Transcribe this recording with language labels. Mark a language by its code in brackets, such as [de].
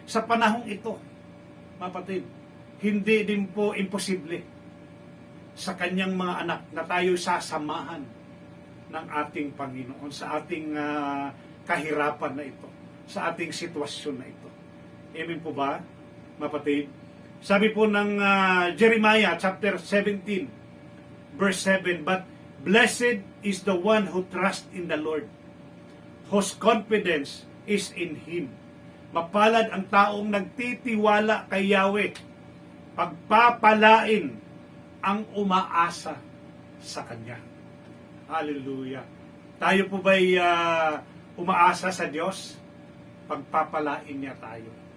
[tl] Sa panahong ito, mapatid, hindi din po imposible sa kanyang mga anak na tayo sasamahan ng ating Panginoon sa ating kahirapan na ito, sa ating sitwasyon na ito. Amen po ba, mapatid? Sabi po ng [en] Jeremiah chapter 17, verse 7, "But blessed is the one who trusts in the Lord, whose confidence is in Him." [tl] Mapalad ang taong nagtitiwala kay Yahweh, pagpapalain ang umaasa sa Kanya. Hallelujah. Tayo po ba'y umaasa sa Diyos? Pagpapalain niya tayo.